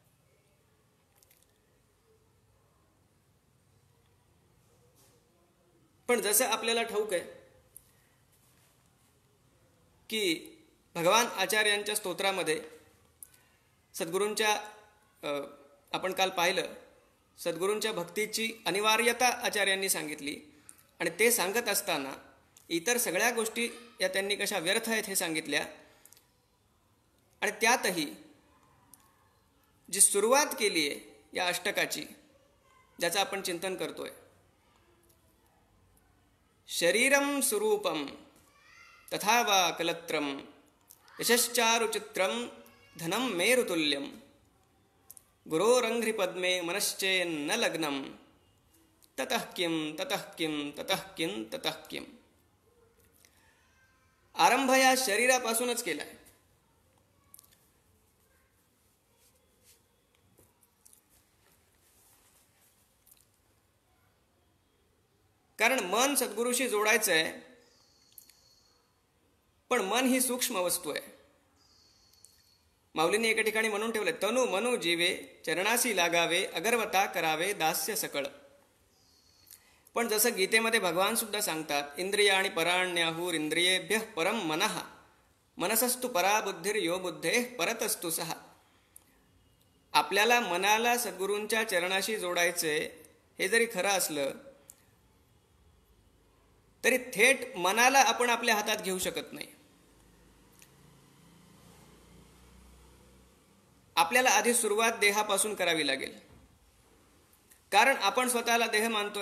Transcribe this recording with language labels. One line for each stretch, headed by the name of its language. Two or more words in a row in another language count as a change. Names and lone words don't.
Marathi: पण जसं आपल्याला ठाऊक आहे की भगवान आचार्यांच्या स्तोत्रामध्ये सद्गुरूंच्या आपण काल पाहिलं सद्गुरूंच्या भक्तीची अनिवार्यता आचार्यांनी सांगितली, आणि ते सांगत असताना इतर सगळ्या गोष्टी या त्यांनी कशा व्यर्थ आहेत हे सांगितल्या. आणि त्यातही जी सुरुवात केली आहे या अष्टकाची, ज्याचं आपण चिंतन करतोय,
Sanskrit: शरीरम स्वरूपम तथा वा कलत्रम यशश्चारुचित्रम धनम मेरुतुल्यम गुरोरंघ्रि पद्मे मनश्चेन्न लग्नम ततः किम ततः किम ततः किम ततः किम.
Marathi: आरंभ या शरीरापासूनच केलाय. कारण मन सद्गुरूशी जोडायचं आहे, पण मन ही सूक्ष्म वस्तू आहे. माऊलींनी एका ठिकाणी म्हणून ठेवले, तनु मनु जीवे चरणासी लागावे अगरवता करावे दास्य सकळ. पण जसं गीतेमध्ये भगवान सुद्धा सांगतात,
Sanskrit: इंद्रिया आणि पराण्याहूर इंद्रियेभ्य परम मनः मनसस्तु परा बुद्धिर यो बुद्धे परतस्तु सहा.
Marathi: आपल्याला मनाला सद्गुरूंच्या चरणाशी जोडायचे हे जरी खरं असलं तरी थेट मनाला आपण आपल्या हातात घेऊ शकत नाही. आपल्याला आधी सुरुवात देहापासून करावी लागेल, कारण आपण स्वतःला देह मानतोय.